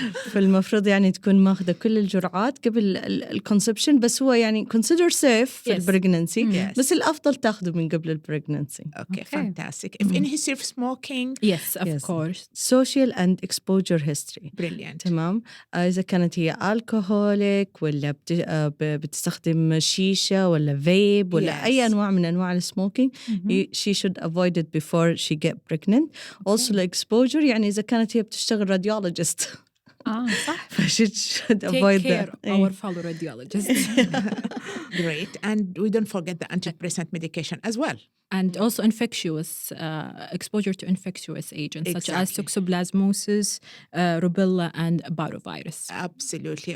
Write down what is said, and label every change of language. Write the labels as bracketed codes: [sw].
[ar] فالمفروض يعني تكون ماخذة كل الجرعات قبل الconception، بس هو يعني [en] consider safe [ar] في البريجنانسي، بس الأفضل تاخده من قبل البريجنانسي. [en] Okay, fantastic. If any history of smoking? Yes, of course. Social and exposure history. Brilliant. [ar] تمام. إذا كانت هي alcoholic ولا بتستخدم شيشة ولا vape ولا أي أنواع من أنواع السموكينج، [en] she should avoid it before she get pregnant. Also exposure [ar] يعني إذا كانت هي بتشتغل radiologist. صح. [en] she should avoid care that. our fellow radiologists. Great. And we don't forget the antidepressant medication as well. And also infectious, exposure to infectious agents such as Exactly. toxoplasmosis, rubella, and parvovirus. Absolutely.